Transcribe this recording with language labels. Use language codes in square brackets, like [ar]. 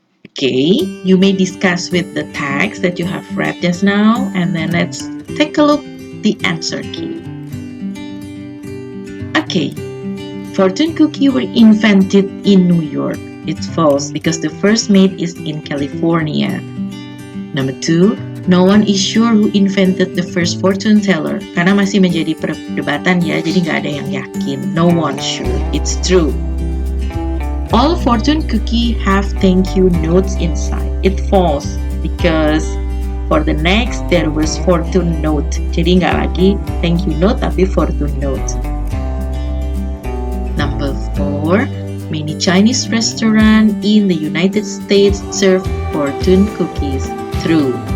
[en] Okay, you may discuss with the text that you have read just now, and then let's take a look the answer key. Okay, fortune cookie were invented in New York. It's false because the first made is in California. Number 2, no one is sure who invented the first fortune teller. [id] Karena masih menjadi perdebatan ya, jadi nggak ada yang yakin. [en] No one sure. It's true. All fortune cookie have thank you notes inside. It's false because for the next there was fortune note. [id] Jadi nggak lagi thank you note tapi fortune note. [en] Number 4, many Chinese restaurants in the United States serve fortune cookies. True.